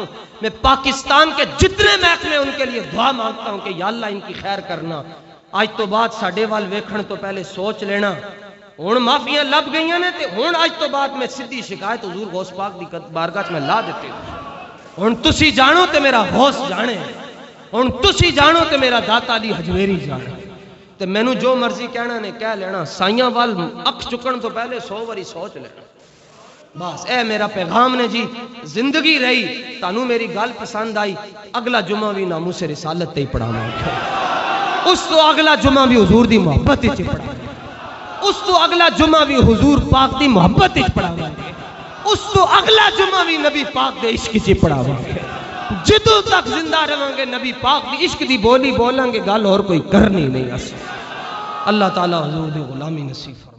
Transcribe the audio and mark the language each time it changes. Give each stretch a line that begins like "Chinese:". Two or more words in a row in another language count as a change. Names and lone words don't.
Urdu: میں پاکستان کے جتنے محکمے ان کے لیے دعا مانگتا ہوں کہ یا اللہ ان کی خیر کرنا.
Punjabi: آج تو بعد ساڈے وال ویکھن تو پہلے سوچ لینا. ہن معافیاں لب گئیاں نے تے ہن آج تو بعد میں سیدھی شکایت حضور غوث پاک دی بارگاہ میں
Urdu: لا دیتی ہوں.
Punjabi: ہن تسی جانو تے میرا غوث جانے. ہن تسی جانو تے میرا داتا علی حجویری جانے. تے مینوں جو مرضی کہنا نے کہہ لینا. سائیاں وال اکھ چکن تو پہلے 100 واری سوچ لینا. بس اے میرا پیغام نے جی. زندگی رہی تانوں میری گل پسند آئی اگلا جمعہ بھی ناموس رسالت تے ہی پڑھاواں گا. اس تو اگلا جمعہ بھی حضور دی محبت وچ پڑھاواں گا. اس تو اگلا جمعہ بھی حضور پاک دی محبت وچ پڑھاواں گا. اس تو اگلا جمعہ بھی نبی پاک دے عشق وچ پڑھاواں گا. جدوں تک زندہ رہاں گے نبی پاک دی عشق دی بولی بولاں گے گل اور کوئی کرنی نہیں. اللہ تعالی حضور دی غلامی نصیب فرمائے.